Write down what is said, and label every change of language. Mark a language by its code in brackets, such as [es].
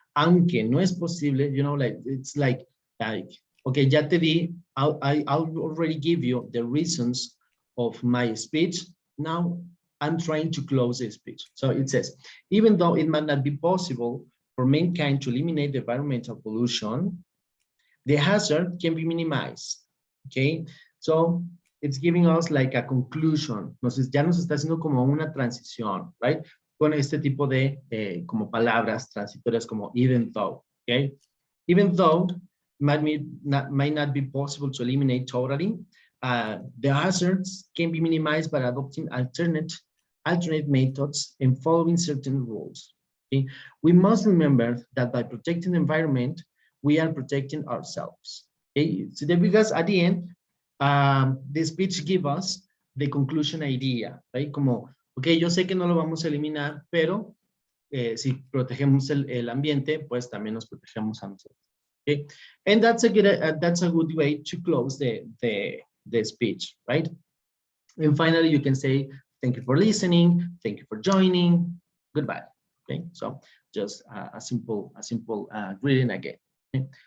[es] Aunque no es posible, [en] you know, like, it's like, okay, [es] ya te di, [en] I'll already give you the reasons of my speech. Now I'm trying to close the speech. So it says, even though it might not be possible for mankind to eliminate the environmental pollution, the hazard can be minimized, okay? So it's giving us like a conclusion. [es] Entonces ya nos está haciendo como una transición, right? Con este tipo de como palabras transitorias como even though, okay? [en] Even though might not be possible to eliminate totally, the hazards can be minimized by adopting alternate methods and following certain rules. Okay? We must remember that by protecting the environment, we are protecting ourselves. Okay? So because at the end, the speech gives us the conclusion idea, right? [es] Como, okay, yo sé que no lo vamos a eliminar, pero si protegemos el ambiente, pues también nos protegemos a nosotros. [en] Okay, and that's a good way to close the speech, right? And finally, you can say thank you for listening, thank you for joining, goodbye. Okay, so just a simple greeting again. Okay?